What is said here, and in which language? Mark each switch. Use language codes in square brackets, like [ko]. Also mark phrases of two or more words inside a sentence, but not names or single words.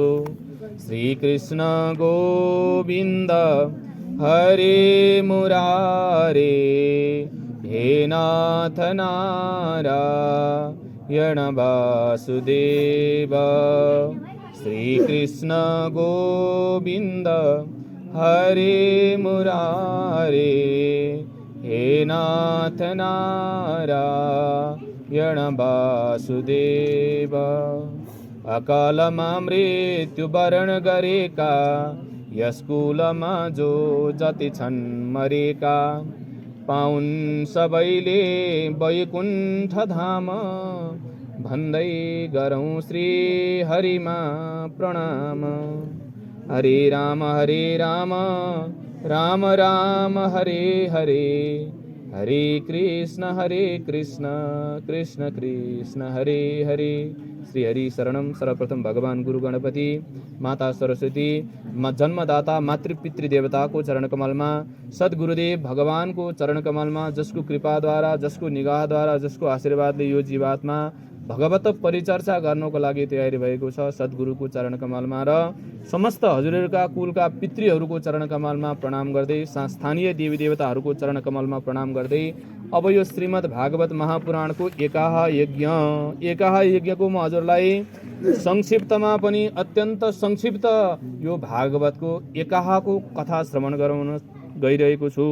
[sa] श्री कृष्ण गोविन्द हरे मुरारे, हे नाथ नारायण वासुदेव। श्री कृष्ण गोविन्द हरे मुरारे, हे नाथ नारायण वासुदेव। [ne] अकालमा मृत्यु वरण गरेका, यस कुलमा जो जति छन् मरेका, पाउन् सबैले वैकुण्ठ धाम। भन्दै गरौँ श्री हरिमा प्रणाम। [sa] हरे राम राम राम हरे हरे, हरे कृष्ण कृष्ण कृष्ण हरे हरे। श्री हरि शरणम। [ne] सर्वप्रथम भगवान गुरु गणपति, माता सरस्वती, जन्मदाता मातृपितृ देवताको चरण कमलमा, सद्गुरुदेव भगवानको चरण कमलमा, जसको कृपाद्वारा, जसको निगाहद्वारा, जसको आशीर्वादले यो जीवात्मा भगवत परिचर्चा गर्नको लागि तयारी भएको छ, सद्गुरुको चरण कमलमा र समस्त हजुरहरूका कुलका पितृहरूको चरण कमलमा प्रणाम गर्दै, स्थानीय देवी देवताहरूको चरण कमलमा प्रणाम गर्दै, अब यो श्रीमद् भागवत महापुराणको एकाह यज्ञको म हजुरलाई संक्षिप्तमा पनि अत्यन्त संक्षिप्त यो भागवतको एकाहको कथा श्रवण गराउन गइरहेको छु।